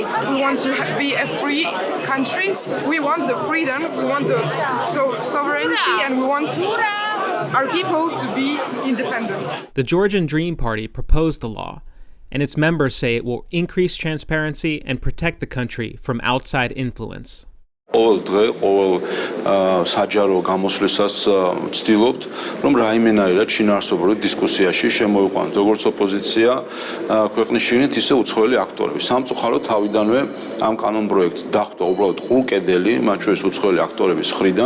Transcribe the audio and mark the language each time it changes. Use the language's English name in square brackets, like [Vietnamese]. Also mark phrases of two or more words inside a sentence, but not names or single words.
[English] We want to be a free country. We want the freedom. We want the sovereignty, and we want our people to be independent. The Georgian Dream Party proposed the law, and its members say it will increase transparency and protect the country from outside influence. [Georgian] Ყოველ დღე, ყოველ საჯარო გამოსვლისას ვცდილობთ, რომ რაიმენაირად შინაარსობრივ დისკუსიაში შემოვიყვანოთ როგორც ოპოზიცია ქვეყნის შიგნით, ისე უცხოელი აქტორები. სამწუხაროდ თავიდანვე ამ კანონ პროექტს დახვდა უბრალოდ ყრუკედელი, მათ შორის უცხოელი აქტორების მხრიდან.